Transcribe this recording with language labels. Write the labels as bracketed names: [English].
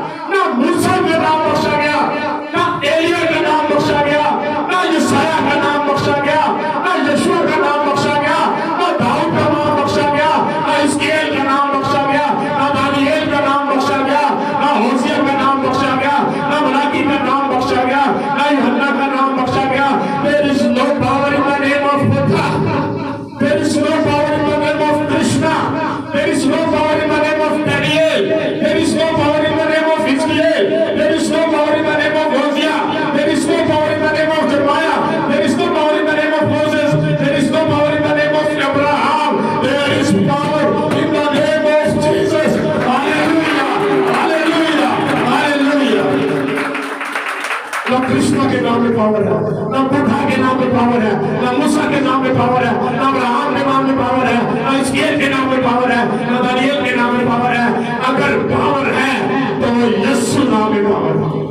[Hindi] ना मूसा का नाम बख्शा गया, ना एलिया का नाम बख्शा गया, ना यशायाह का नाम बख्शा गया, ना यशूआ का नाम बख्शा गया, ना दाऊद का नाम बख्शा गया, ना हिजकिय्याह का नाम बख्शा गया, ना दानियेल का नाम बख्शा गया, ना होसिया का नाम बख्शा गया, ना मलाकी का नाम बख्शा गया, ना यूहन्ना का नाम बख्शा गया। [English] There is no power in the name of Buddha. There is no power in the name of Krishna. There is no power in the name of Daniel. There is no power in the name of Hiskiel. There is no power in the name of Hosea. There is no power in the name of Jeremiah. There is no power in the name of Moses. There is no power in the name of Abraham. There is power in the name of Jesus. Hallelujah! Hallelujah! Hallelujah! [Hindi] ना कृष्णा के नाम में power है, ना बुद्धा के नाम में power है, ना मूसा के नाम में पावर है, ना अब्राहम के नाम में पावर है, ना हिजकिय्याह के नाम में पावर है, ना दानियेल के नाम में पावर है। अगर पावर है तो वो यीशु नाम में पावर है।